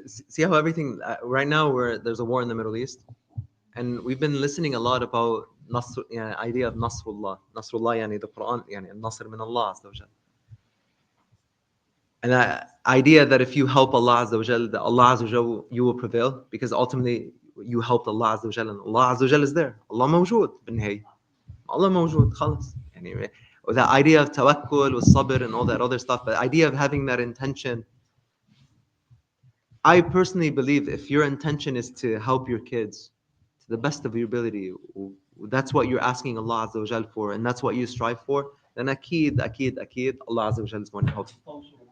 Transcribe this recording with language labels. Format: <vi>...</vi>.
<en>See how everything right now there's a war in the Middle East, and we've been listening a lot about Nasr, idea of Nasrullah.</en> <ar>Nasrullah, yani</ar> <en>the Quran,</en> <ar>yani Nasr min Allah Azza wa Jal.</ar> <en>And that idea that if you help Allah Azza wa Jal, that Allah Azza wa Jal, you will prevail, because ultimately you helped Allah Azza wa Jal, and Allah Azza wa Jal is there.</en> <ar>Allah موجود بالنهاية. Allah موجود خلاص.</ar> <en>Anyway, that idea of tawakkul with sabr and all that other stuff, but the idea of having that intention. I personally believe if your intention is to help your kids to the best of your ability, that's what you're asking Allah Azza wa Jal for, and that's what you strive for, then أكيد Allah Azza wa Jal is going to help you.</en>